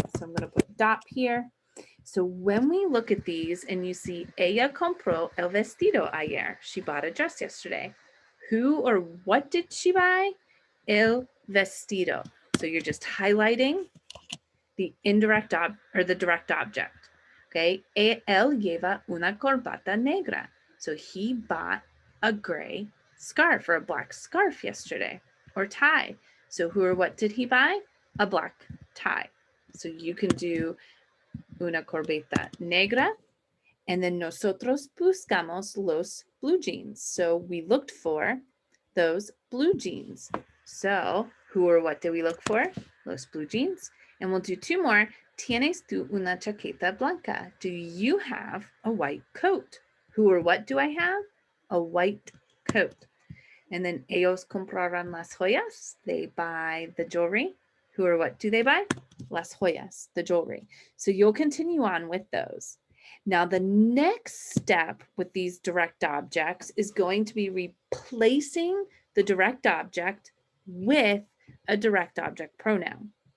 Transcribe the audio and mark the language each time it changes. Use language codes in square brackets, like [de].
[en] So I'm going to put dot here. So when we look at these and you see, [es] ella compró el vestido ayer. [en] She bought a dress yesterday. Who or what did she buy? [es] El vestido. [en] So you're just highlighting the indirect or the direct object. Okay. [es] Él lleva una corbata negra. [en] So he bought a gray scarf or a black scarf yesterday, or tie. So who or what did he buy? A black tie. So you can do [es] una corbata negra, [en] and then [es] nosotros buscamos los blue jeans. [en] So we looked for those blue jeans. So who or what did we look for? Los blue jeans. And we'll do two more. [es] ¿Tienes tú una chaqueta blanca? [en] Do you have a white coat? Who or what do I have? A white coat. And then [es] ellos compraron las joyas. [en] They buy the jewelry. Who or what do they buy? [es] Las joyas, [en] the jewelry. So you'll continue on with those. Now, the next step with these direct objects is going to be replacing the direct object with a direct object pronoun.